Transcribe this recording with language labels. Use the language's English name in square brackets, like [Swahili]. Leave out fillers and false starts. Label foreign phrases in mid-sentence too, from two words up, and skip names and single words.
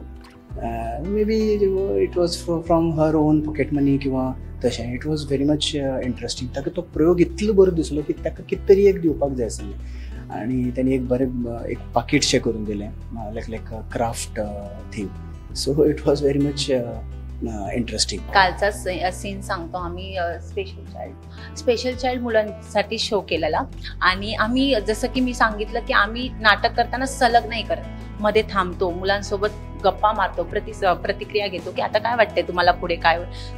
[English] May be it was from her own pocket money [Konkani] किंवा तशें. [English] It was very much interesting. [Konkani] ताका तो प्रयोग इतलो बरो दिसलो की ताका कितें तरी एक दिवपाक जाय आसलें आनी ताणें एक बरें एक पाकीटशें करून दिलें, [English] like craft theme. So it was very much interesting. [Marathi] कालचा सीन सांगतो. आम्ही [English] special child [Marathi] मुलांसाठी शो केलेला आणि आम्ही जसं की मी सांगितलं की आम्ही नाटक करताना सलग नाही करत, मध्ये थांबतो, मुलांसोबत गप्पा मारतो, प्रतिक्रिया घेतो की आता काय वाटतंय तुम्हाला, पुढे काय होईल.